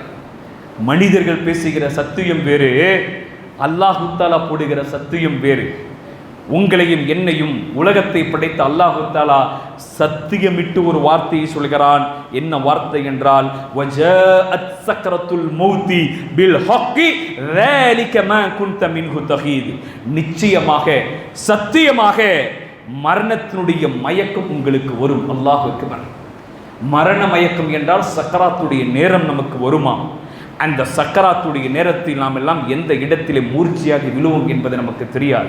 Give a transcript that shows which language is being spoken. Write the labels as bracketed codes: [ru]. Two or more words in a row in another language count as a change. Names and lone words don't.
[ta] மனிதர்கள் பேசுகிற சத்தியம் வேறு, [ar] الله تعالى [ta] போடுகிற சத்தியம் வேறு. உங்களையும் என்னையும் உலகத்தை படைத்த [ar] الله تعالى [ta] சத்தியமிட்டு ஒரு வார்த்தையை சொல்கிறான். என்ன வார்த்தை என்றால், [ar] وجاءت سكرة الموت بالحق ذلك ما كنت منه تحيد. [ta] நிச்சயமாக சத்தியமாக மரணத்தினுடைய மயக்கம் உங்களுக்கு வரும். [ar] الله أكبر. [ta] மரண மயக்கம் என்றால் சக்கராத்துடைய நேரம் நமக்கு வருமா? அந்த சக்கராத்துடைய நேரத்தில் நாம் எல்லாம் எந்த இடத்திலே மூர்ச்சியாக விழுவோம் என்பது நமக்கு தெரியாது.